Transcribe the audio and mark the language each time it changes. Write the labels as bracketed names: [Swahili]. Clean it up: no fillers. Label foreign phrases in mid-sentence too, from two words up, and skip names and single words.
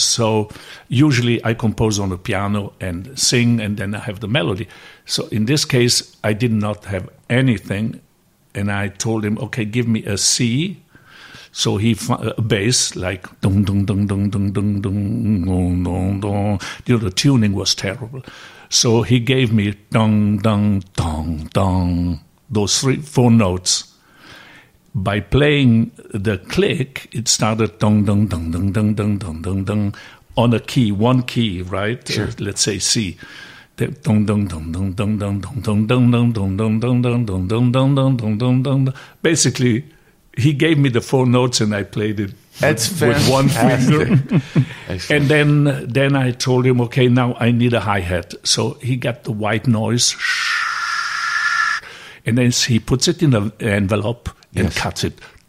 [English] So usually I compose on the piano and sing, and then I have the melody. So in this case, I did not have anything, and I told him, okay, give me a C. So he a bass like dum dum dum dum dum dum dum dum dum dum. The tuning was terrible. So he gave me dong dong dong dong, those 4 notes. By playing the click, it started dong dong dong dong dong dong dong dong dong on a key, one key, right? Sure. Let's say C. Dong dong dong dong dong dong dong dong dong dong dong dong dong dong dong dong dong dong dong dong. Basically, he gave me the 4 notes and I played it with one finger. And then I told him, okay, now I need a hi-hat. So he got the white noise, and then he puts it in an envelope and cuts it.